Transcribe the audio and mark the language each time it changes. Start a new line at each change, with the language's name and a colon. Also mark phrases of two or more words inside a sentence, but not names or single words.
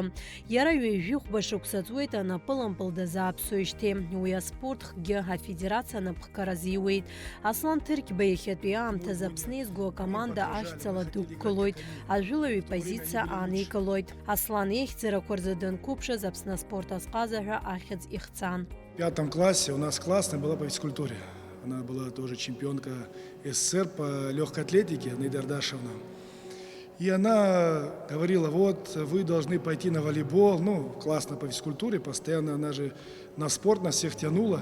Abkhazian: Иара ҩажәихәба шықәса ҵуеит анапылымпыл дазааԥсоижьҭеи. Уи аспортхгьы афедерациа напхгара азиуеит. Ҳаслан Ҭырқьба иахьатәи аамҭазы Аԥсны еизго акоманда ахьӡала дықәгылоит, ажәылаҩ ипозициа aanikылоит. Ҳаслан еихьӡарақәа рзы данқәыԥшыз Аԥсны аспорт азҟазаҳәа ахьӡ ихҵан.
Russian: В 5 классе у нас классная была по физкультуре. Она была тоже чемпионка СССР по легкой атлетике, Наида Ардашевна. И она говорила, вот, вы должны пойти на волейбол. Ну, классно по физкультуре, постоянно она же на спорт нас всех тянула.